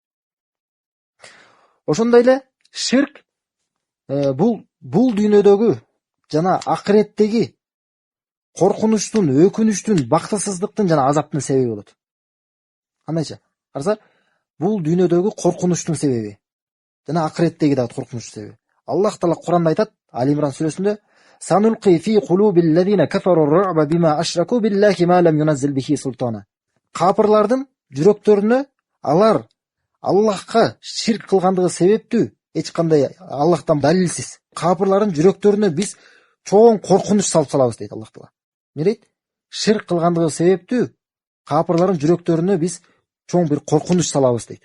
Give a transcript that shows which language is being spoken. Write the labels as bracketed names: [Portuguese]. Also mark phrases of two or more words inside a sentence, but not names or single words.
[Kyrgyz] Ошондой эле ширк бул дүйнөдөгү жана акыреттеги коркунучтун, өкүнүчтүн, бактысыздыктын жана азаптын себеби болот. Кандайча? Караса, бул дүйнөдөгү коркунучтун себеби жана акыреттеги дагы коркунучтун себеби. Аллах Таала Кур'анда айтат, Али Имран сүрөсүндө: [Arabic] "سنلقي في قلوب الذين كفروا الرعب بما أشركوا بالله ما لم ينزل به سلطانا." [Kyrgyz] Капырлардын жүрөктөрүнө алар Аллахка ширк кылгандыгы себептүү, эч кандай Аллахтан далилсиз, капырлардын жүрөктөрүнө биз чоң коркунуч салып салабыз дейт Аллах Таала. Эмне дейт? Ширк кылгандыгы себептүү, капырлардын жүрөктөрүнө биз чоң бир коркунуч салабыз дейт.